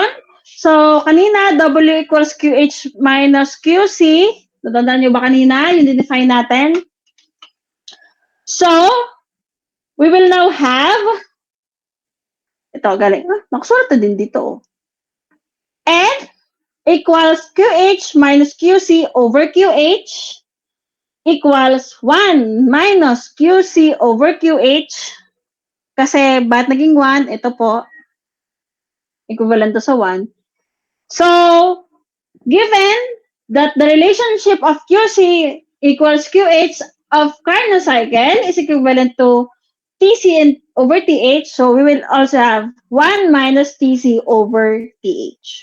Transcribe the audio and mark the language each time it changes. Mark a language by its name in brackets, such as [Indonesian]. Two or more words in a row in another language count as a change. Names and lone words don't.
[Filipino] So, kanina, [English] W equals QH minus QC. [Filipino] Natandaan nyo ba kanina? Yung define natin. [English] So, we will now have, [Filipino] ito, galing. Nakasulat din dito. [English] N equals QH minus QC over QH equals 1 minus QC over QH. [Filipino] Kasi, ba't naging 1? Ito po. [English] Equivalent to [Filipino] sa 1. [English] So, given that the relationship of QC equals QH of Carnot cycle is equivalent to TC over TH, so we will also have 1 minus TC over TH.